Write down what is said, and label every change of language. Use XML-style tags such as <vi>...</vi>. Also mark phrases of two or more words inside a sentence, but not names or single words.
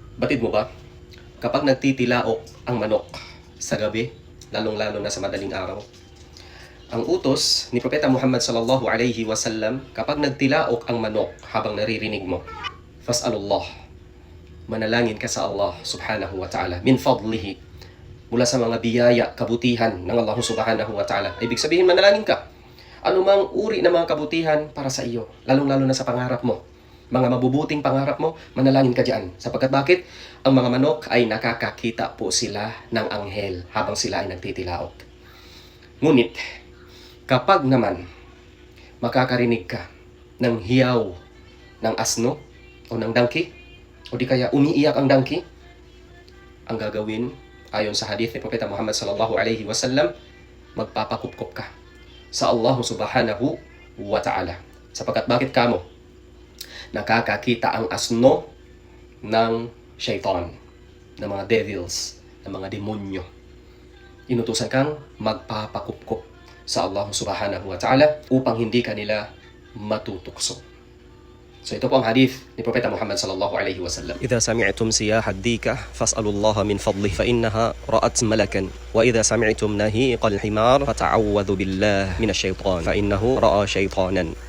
<tl>Batid mo ba? Kapag nagtitilaok ang manok sa gabi, lalong-lalo na sa madaling araw, ang utos ni Propeta Muhammad</tl> <ar>صلى الله عليه وسلم,</ar> <tl>kapag nagtilaok ang manok habang naririnig mo, fas'alullah, manalangin ka sa Allah</tl> <ar>سبحانه وتعالى, من فضله,</ar> <tl>mula sa mga biyaya, kabutihan ng Allah</tl> <ar>سبحانه وتعالى.</ar> <tl>Ibig sabihin, manalangin ka. Anumang uri ng mga kabutihan para sa iyo, lalong-lalo na sa pangarap mo, mga mabubuting pangarap mo, manalangin ka dyan. Sapagkat bakit? Ang mga manok ay nakakakita po sila ng anghel habang sila ay nagtitilaok. Ngunit, kapag naman makakarinig ka ng hiyaw ng asno o ng dangki, o di kaya umiiyak ang dangki, ang gagawin, ayon sa hadith ni Propeta Muhammad</tl> <ar>صلى الله عليه وسلم,</ar> <tl>magpapakupkop ka sa Allah</tl> <ar>سبحانه وتعالى.</ar> <tl>Sapagkat bakit kamo? Nakakakita ang asno ng shaitan, ng mga devils, ng mga demonyo. Inutusan kang magpapakupkop sa Allah</tl> <ar>سبحانه وتعالى</ar> <tl>upang hindi kanila matutukso. So ito po ang hadith ni Propeta Muhammad</tl> <ar>صلى الله عليه وسلم. إذا سمعتم سياح الديكة فاسألوا الله من فضله فإنها رأت ملكا وإذا سمعتم نهيق الحمار فتعوذوا بالله من الشيطان فإنه رأى شيطانا</ar>